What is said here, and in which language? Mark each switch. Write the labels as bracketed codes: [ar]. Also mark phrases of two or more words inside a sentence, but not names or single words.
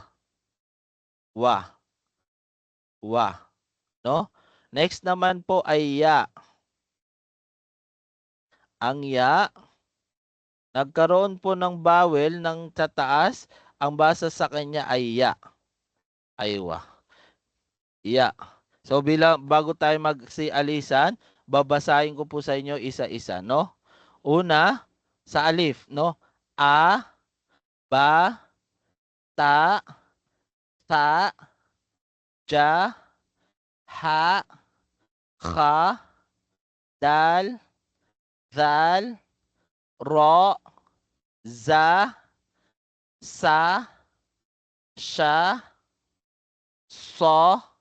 [ar] وَ. وَ. [tl] No? Next naman po ay ya. Ang ya, nagkaroon po ng vowel ng sa taas, ang basa sa kanya ay ya. [ar] أيوه. يَ. [tl] So bago tayo magsialisan, babasahin ko po sa inyo isa-isa, no? Una, sa alif, no? [ar] ا، ب، ت، ث، ج، ح، خ، د، ذ، ر، ز، س، ش، ص,